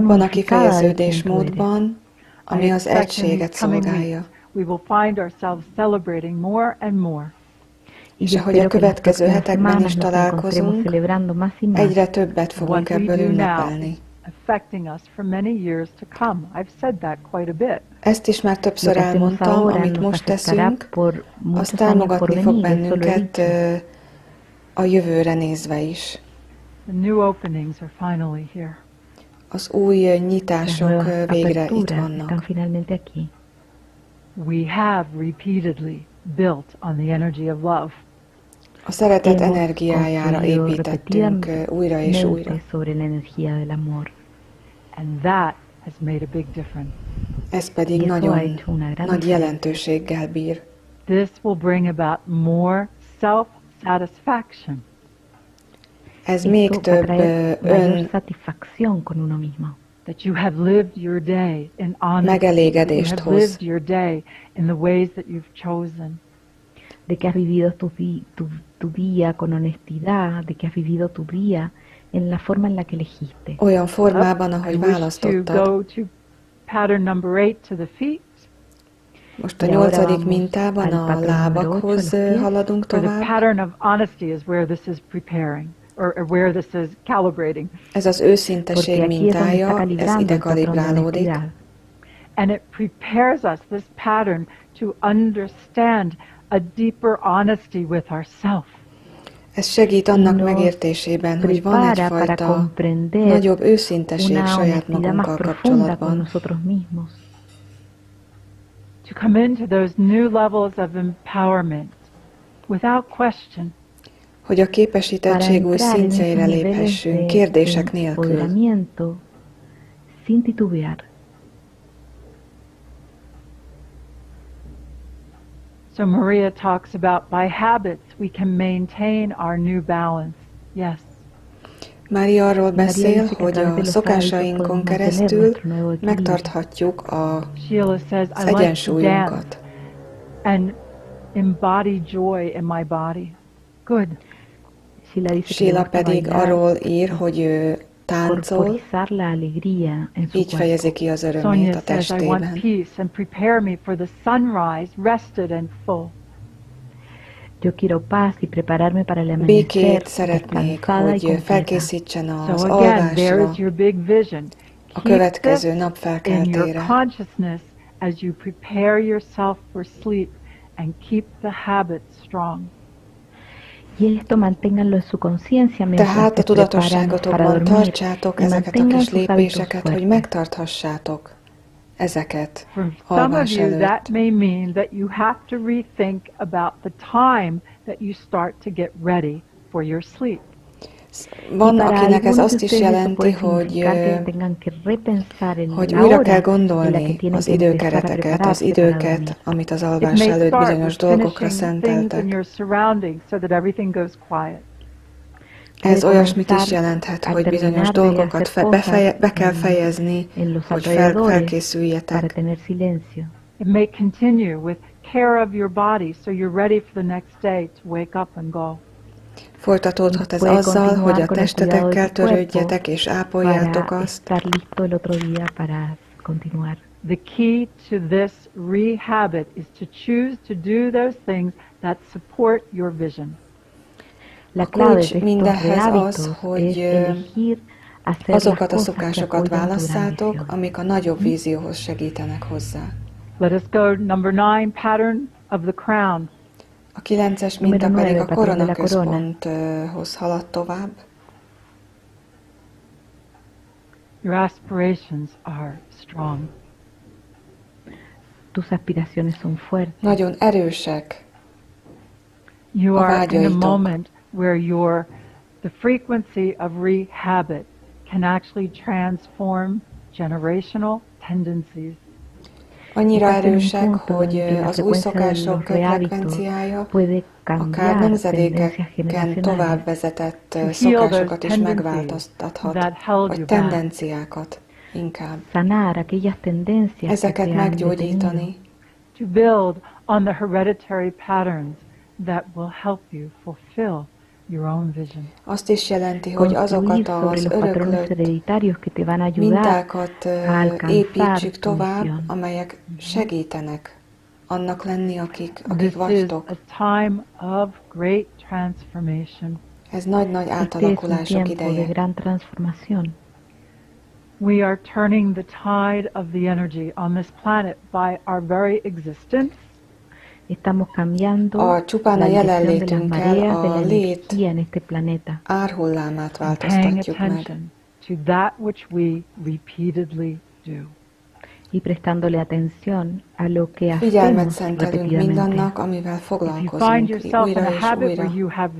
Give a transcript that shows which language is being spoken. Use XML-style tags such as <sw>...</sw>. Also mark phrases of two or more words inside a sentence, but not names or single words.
<hu>abban a</hu> <es>unificada de quién tú eres.</es> <hu>kifejeződésmódban, ami</hu> <en>I</en> <hu>az</hu> <en>expect in</en> <hu>egységet</hu> <en>these coming</en> <hu>szolgálja.</hu> <en>weeks we will find ourselves celebrating more and more.</en> <es>Y</es> <hu>És</hu> <es>yo</es> <hu>ahogy a</hu> <es>espero que las</es> <hu>következő</hu> <es>próximas</es> <hu>hetekben</hu> <es>semanas</es> <hu>is</hu> <es>nos encontremos</es> <hu>találkozunk,</hu> <es>celebrando más y más.</es> <hu>egyre többet fogunk</hu> <en>What we</en> <hu>ebből</hu> <en>do now</en> <hu>ünnepelni.</hu> <en>is affecting us for many years to come. I've said that quite a bit.</en> <hu>Ezt is már</hu> <es>Lo</es> <hu>többször</hu> <es>que hacemos</es> <hu>elmondtam,</hu> <es>ahora</es> <hu>amit</hu> <es>nos</es> <hu>most</hu> <es>afectará</es> <hu>teszünk,</hu> <es>por</es> <hu>az</hu> <es>muchos años por</es> <hu>támogatni fog</hu> <es>venir, eso lo he</es> <hu>bennünket</hu> <es>dicho.</es> <hu>a jövőre nézve is.</hu> <en>The new openings are finally here.</en> <hu>Az új</hu> <es>Las</es> <hu>nyitások</hu> <es>nuevas</es> <hu>végre itt</hu> <es>aperturas están</es> <hu>vannak.</hu> <es>finalmente aquí.</es> <en>We have repeatedly built on the energy of love.</en> <hu>A szeretet</hu> <es>Hemos</es> <hu>energiájára</hu> <es>construido</es> <hu>építettünk újra és újra.</hu> <es>repetidamente sobre la energía del amor.</es> <en>And that has made a big difference.</en> <hu>Ez pedig</hu> <es>Y eso ha</es> <hu>nagyon</hu> <es>hecho una gran</es> <hu>nagy</hu> <es>diferencia.</es> <hu>jelentőséggel bír.</hu> <en>This will bring about more self-satisfaction.</en> <hu>ez még</hu> <es>esto va a</es> <hu>több</hu> <es>traer mayor satisfacción con uno mismo.</es> <en>That you have lived your day in honesty. That you</en> <hu>megelégedést</hu> <en>have</en> <hu>hoz.</hu> <en>lived your day in the ways that you've chosen.</en> <es>De que has vivido tu día con honestidad, de que has vivido tu día en la forma en la que elegiste.</es> <hu>Olyan formában, ahogy</hu> <en>I wish to</en> <hu>választottad.</hu> <en>go to pattern number 8 to the feet.</en> <hu>Most a 8. mintában a lábakhoz haladunk</hu> <en>For the</en> <hu>tovább.</hu> <en>pattern of honesty is where this is preparing, or where this is calibrating.</en> <hu>Ez az őszinteség mintája, ez ide kalibrálódik.</hu> <en>And it prepares us, this pattern, to understand a deeper honesty with ourselves.</en> <hu>Ez segít annak megértésében, hogy van egyfajta nagyobb őszinteség saját magunkkal kapcsolatban.</hu> <en>To come into those new levels of empowerment without question.</en> <hu>Hogy a képesítettség új szintjeire léphessünk, kérdések nélkül.</hu> <es>Sin titubear.</es> <en>So Maria talks about by habits we can maintain our new balance. Yes.</en> <hu>Mária arról beszél, hogy a szokásainkon keresztül megtarthatjuk az egyensúlyunkat.</hu> <en>And embody joy in my body. Good.</en> <hu>Sheila pedig arról ír, hogy ő táncol, így fejezi ki az örömét a testében.</hu> <en>I want peace and prepare me for the sunrise, rested and full.</en> <es>Yo quiero paz y prepararme para el amanecer.</es> <hu>Békét szeretnék, hogy felkészítsen az alvásra, a következő nap felkeltére.</hu> <en>As you prepare yourself for sleep and keep the habits strong.</en> <hu>Tehát a tudatosságotokban tartsátok ezeket a kis lépéseket, hogy megtarthassátok ezeket alvás előtt.</hu> <en>That may mean that you have to rethink about the time that you start to get ready for your sleep.</en> <hu>Van, akinek ez azt is jelenti, hogy újra kell gondolni az időkereteket, az időket, amit az alvás előtt bizonyos dolgokra szenteltek. Ez olyasmit is jelenthet, hogy bizonyos dolgokat be kell fejezni, hogy felkészüljetek.</hu> <en>It may continue with care of your body, so you're ready for the next day to wake up and go.</en> <hu>Folytatódhat ez azzal, hogy a testetekkel törődjetek és ápoljátok azt.</hu> <en>The key to this rehabit is to choose to do those things that support your vision.</en> <hu>A kulcs mindehhez az, hogy azokat a szokásokat válasszátok, amik a nagyobb vízióhoz segítenek hozzá.</hu> <en>Let us go number 9, pattern of the crown.</en> <hu>A 9-es minta pedig a koronaközponthoz halad tovább.</hu> <en>Your aspirations are strong.</en> <es>Tus aspiraciones son fuertes.</es> <hu>Nagyon erősek</hu> <en>You</en> <hu>a</hu> <en>are in a</en> <hu>vágyaitok.</hu> <en>moment where the frequency of rehabit can actually transform generational tendencies.</en> <hu>Annyira erősek, hogy az új szokások frekvenciája akár nemzedékeken tovább vezetett szokásokat is megváltoztathat, vagy tendenciákat inkább. Ezeket meggyógyítani.</hu> <en>To build on the hereditary patterns that will help you fulfill your own vision.</en> <hu>Azt is jelenti, hogy azokat az öröklött mintákat építsük tovább, amelyek segítenek annak lenni, akik vagytok.</hu> <en>This is a time of great transformation.</en> <hu>Ez nagy-nagy átalakulások ideje.</hu> <en>We are turning the tide of the energy on this planet by our very existence.</en> <hu>A csupán a jelenlétünkkel a lét árhullámát változtatjuk meg.</hu> <en>To that which we repeatedly do.</en> <hu>Figyelmet szentelünk mindannak, amivel foglalkozunk újra és újra.</hu>